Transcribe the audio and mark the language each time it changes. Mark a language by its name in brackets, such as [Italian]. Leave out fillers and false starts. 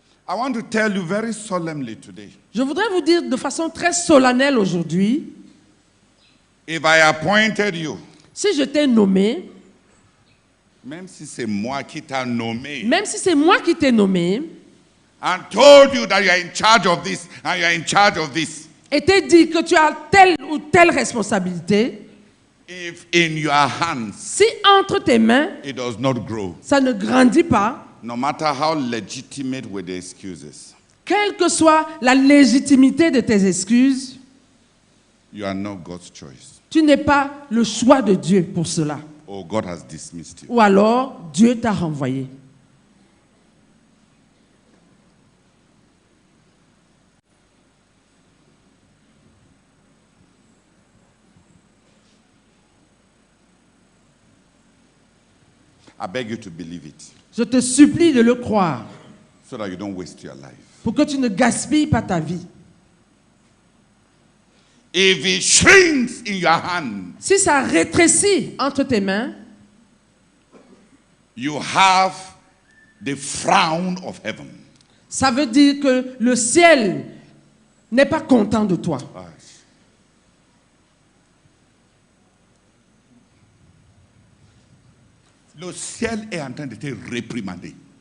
[English] I want to tell you very solemnly today. [French] Je voudrais vous dire de façon très solennelle aujourd'hui, [English] If I appointed you, [French] si je t'ai nommé, même si c'est moi qui t'a nommé, même si c'est moi qui t'ai nommé, [English] and told you that you are in charge of this and you are in charge of this, [French] et t'ai dit que tu as telle ou telle responsabilité, [English] if in your hands [French] si entre tes mains, [English] it does not grow, [French] ça ne grandit pas, [English] no matter how legitimate were the excuses, [French] quelle que soit la légitimité de tes excuses, [English] you are not God's choice. [French] tu n'es pas le choix de Dieu pour cela. [English] Or God has dismissed you. [French] Ou alors, Dieu t'a renvoyé. [English] I beg you to believe it [French] Je te supplie de le croire [English] so that you don't waste your life. [French] pour que tu ne gaspilles pas ta vie. [English] If it shrinks in your hand, [French] Si ça rétrécit entre tes mains, [English] you have the frown of heaven. [French] Ça veut dire que le ciel n'est pas content de toi. Le ciel est en train de te réprimander.